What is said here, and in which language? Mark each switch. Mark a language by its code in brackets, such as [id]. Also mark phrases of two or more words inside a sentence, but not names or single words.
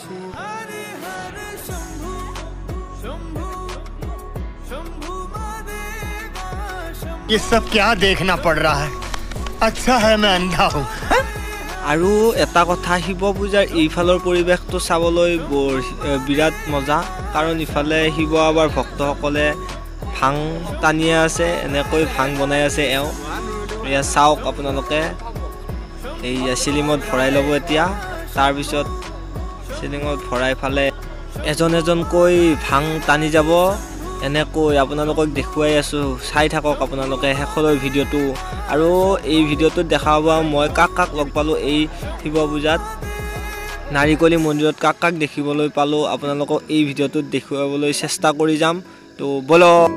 [hi] ये सब क्या देखना पड़ रहा है अच्छा है मैं अंधा हूं [as] আৰু এটা কথা শিৱ পূজাৰ এইফালৰ পৰিৱেশটো চাবলৈ বিৰাট মজা কাৰণ ইফালে শিৱ বাবাৰ ভক্তসকলে ভাং টানিয়ে আছে এনেকৈ ভাং বনাই আছে এয়া চাওক আপোনালোকে এইয়া চিলিঙত ভৰাই ল'ব এতিয়া তাৰপিছত চিলিঙত ভৰাই ফালে এজনকৈ ভাং টানি যাব এনেকৈ আপোনালোকক দেখুৱাই আছোঁ চাই থাকক আপোনালোকে শেষলৈ ভিডিঅ'টো আৰু এই ভিডিঅ'টোত দেখাব মই কাক লগ পালোঁ এই শিৱ পূজাত নাৰিকলি মন্দিৰত কাক কাক দেখিবলৈ পালোঁ আপোনালোকক এই ভিডিঅ'টোত দেখুৱাবলৈ চেষ্টা কৰি যাম [hi] तो बोलो